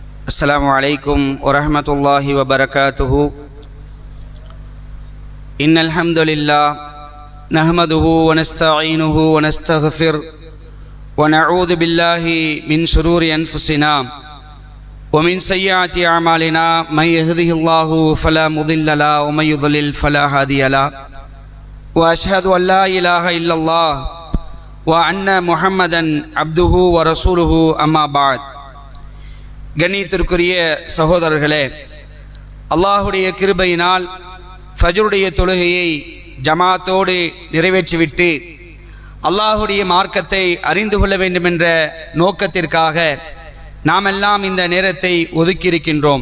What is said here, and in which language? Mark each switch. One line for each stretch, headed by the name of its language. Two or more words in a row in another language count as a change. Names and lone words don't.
Arabic: السلام عليكم ورحمة الله وبركاته. إن الحمد لله نحمده ونستعينه ونستغفر ونعوذ بالله من شرور أنفسنا ومن سيئات أعمالنا من يهده الله فلا مضل له ومن يضلل فلا هادي له وأشهد أن لا إله إلا الله وأن محمدا عبده ورسوله أما بعد.
Tamil: கண்ணியத்திற்குரிய சகோதரர்களே, அல்லாஹுடைய கிருபையினால் ஃபஜ்ருடைய தொழுகையை ஜமாத்தோடு நிறைவேற்றிவிட்டு அல்லாஹுடைய மார்க்கத்தை அறிந்து கொள்ள வேண்டும் என்ற நோக்கத்திற்காக நாமெல்லாம் இந்த நேரத்தை ஒதுக்கியிருக்கின்றோம்.